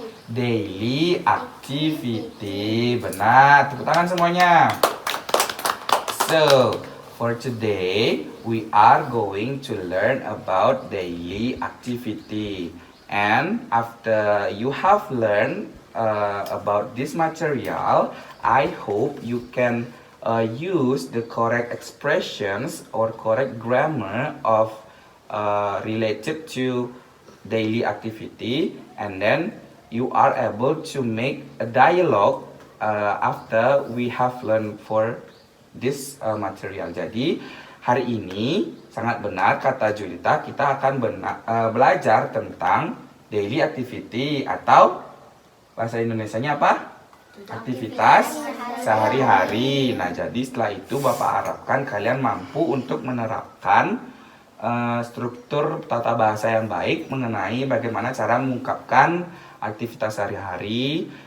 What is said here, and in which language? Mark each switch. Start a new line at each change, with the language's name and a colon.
Indonesian: Daily activity. Benar, tepuk tangan semuanya.
English: So, for today, we are going to learn about daily activity. And after you have learned about this material, I hope you can use the correct expressions or correct grammar of related to daily activity, and then you are able to make a dialogue after we have learned for this material.
Indonesian: Jadi hari ini sangat benar kata Julita, kita akan belajar tentang daily activity atau bahasa Indonesianya apa? Aktivitas sehari-hari. Nah, jadi setelah itu Bapak harapkan kalian mampu untuk menerapkan struktur tata bahasa yang baik mengenai bagaimana cara mengungkapkan aktivitas sehari-hari.